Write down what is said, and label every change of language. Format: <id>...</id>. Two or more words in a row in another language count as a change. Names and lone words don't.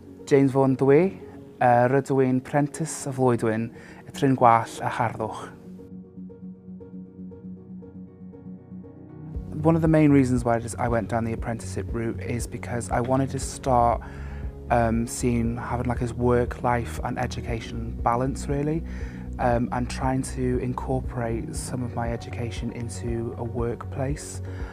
<cy>James Vaughan dwi, rydw i'n Prentis y Flwyddyn, y trin Gwallt a Harddwch.</cy> <en>One of the main reasons why I went down the apprenticeship route is because I wanted to start having like this work-life and education balance really, and trying to incorporate some of my education into a workplace.</en>